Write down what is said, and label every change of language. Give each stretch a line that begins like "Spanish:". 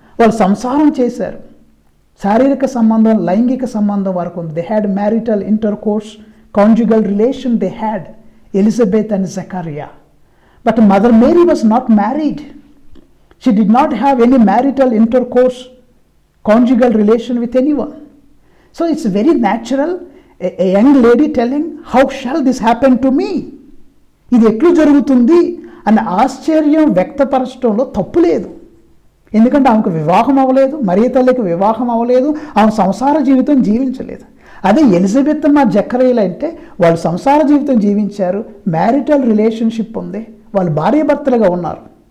Telugu: వాళ్ళు సంసారం చేశారు. శారీరక సంబంధం, లైంగిక సంబంధం వరకు ఉంది.
English: They had marital intercourse, conjugal relation they had, Elizabeth and Zachariah. But mother Mary was not married. She did not have any marital intercourse, conjugal relation with anyone. So it's very natural a young lady telling, how shall this happen to me?
Telugu: ఇది ఎట్లు జరుగుతుంది అన్న ఆశ్చర్యం వ్యక్తపరచడంలో తప్పు లేదు. ఎందుకంటే ఆమెకు వివాహం అవ్వలేదు, మరియ తల్లికి వివాహం అవ్వలేదు, ఆమె సంసార జీవితం జీవించలేదు. అదే ఎలిజబెత్ అమ్మ జకరియలు అంటే వాళ్ళు సంసార జీవితం జీవించారు, మ్యారిటల్ రిలేషన్షిప్ ఉంది, వాళ్ళు భార్యాభర్తలుగా ఉన్నారు.